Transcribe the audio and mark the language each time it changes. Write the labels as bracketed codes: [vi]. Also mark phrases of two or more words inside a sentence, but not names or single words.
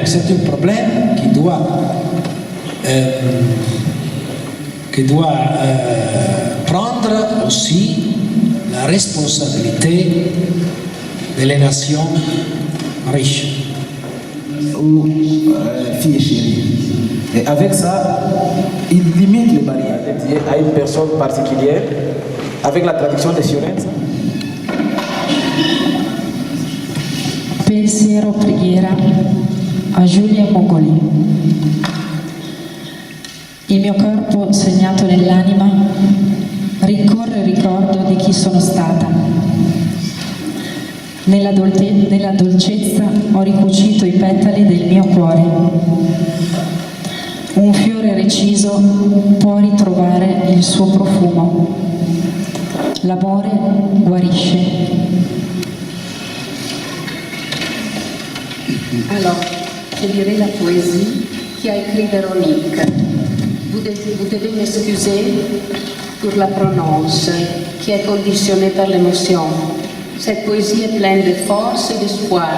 [fr] C'est un problème qui doit prendre aussi la responsabilité des nations riches. Ou fille chérie. Et avec ça, il limite les barrières dédiées à une personne particulière avec la traduction de Fiorenza. [it] Pensiero preghiera a Giulia Mogoli. Il mio corpo segnato nell'anima rincorre il ricordo di chi sono stata. Nella dolcezza ho ricucito i petali del mio cuore. Un fiore reciso può ritrovare il suo profumo. L'amore guarisce. [fr] Alors, je dirais la poésie qui a écrit Véronique. Vous devez m'excuser pour la prononce qui est conditionnée par l'émotion. Cette poésie est pleine de force et d'espoir.